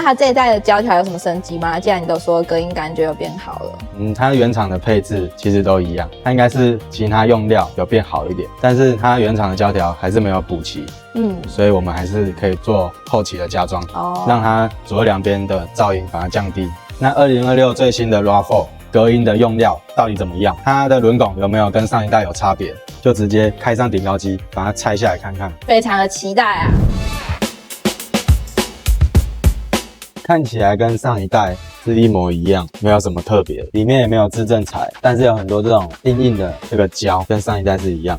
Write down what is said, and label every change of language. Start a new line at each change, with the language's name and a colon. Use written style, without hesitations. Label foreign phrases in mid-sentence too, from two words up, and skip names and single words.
Chinese: 它這一代的膠條有什麼升級嗎？既然你都說隔音感覺有變好了。它原廠的配置其實都一樣，它應該是其他用料有变好一點，但是它原廠的膠條還是沒有補齊。所以我們還是可以做後期的加裝，讓它左右兩邊的噪音把它降低。那2026最新的 RAV4 隔音的用料到底怎麼樣？它的輪拱有沒有跟上一代有差別？就直接開上頂高機，把它拆下來看看。非常的期待啊！看起來跟上一代是一模一樣，沒有什麼特別，裡面也沒有自正材，但是有很多這種硬硬的這個膠，跟上一代是一樣。